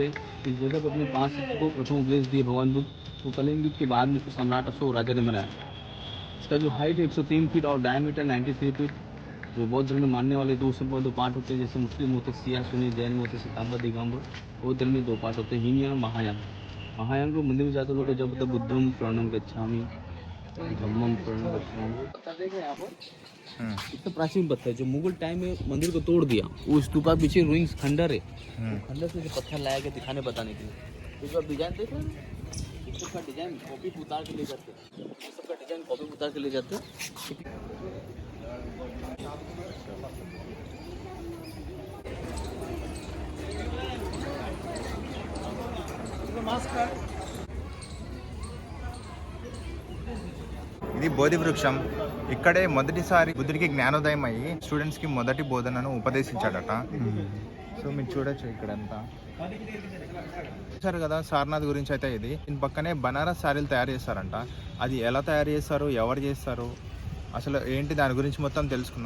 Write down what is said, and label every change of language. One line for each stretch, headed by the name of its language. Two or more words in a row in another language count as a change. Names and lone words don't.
Hindi: इस जगह पर अपने 5 को प्रथम उपदेश दिए भगवान बुद्ध, तो कलिंग युग के बाद में इसको सम्राट अशोक राजा ने बनाया। इसका जो हाइट है 103 फीट और डायमीटर 93 फीट। जो बौद्ध धर्म में मानने वाले 2 से 2 पार्ट होते हैं, जैसे मुस्लिम होते सिया सुनी, जैन में होते सिताम्बर दिगंबर। बौद्ध धर्म में 2 पार्ट होते हैं, हीनयान और महायान। महायान को मंदिर में जाते लोग जब तक
Pali: बुद्धम शरणम गच्छामि, धम्मम शरणम गच्छामि।
Hindi: पत्थर देख रहे हैं आप, इतना प्राचीन पत्थर जो मुगल टाइम में मंदिर को तोड़ दिया। वो स्तूपा पीछे रुइंग्स खंडर है, खंडर से जो पत्थर लाया गया दिखाने बताने के लिए। तो जो आप डिजाइन देख रहे हैं, इस सबका डिजाइन कॉपी उतार के ले जाते हैं, इस सबका डिजाइन कॉपी उतार के ले जाते हैं।
Telugu: ఇది బోధి వృక్షం. ఇక్కడే మొదటిసారి బుద్ధుడికి జ్ఞానోదయం అయ్యి స్టూడెంట్స్కి మొదటి బోధనను ఉపదేశించాడట. సో మీరు చూడొచ్చు ఇక్కడంతా. చూసారు కదా సారనాథ్ గురించి అయితే ఇది. దీని పక్కనే బనారస్ శారీలు తయారు చేస్తారంట. అది ఎలా తయారు చేస్తారు, ఎవరు చేస్తారు, అసలు ఏంటి దాని గురించి మొత్తం తెలుసుకుందాం.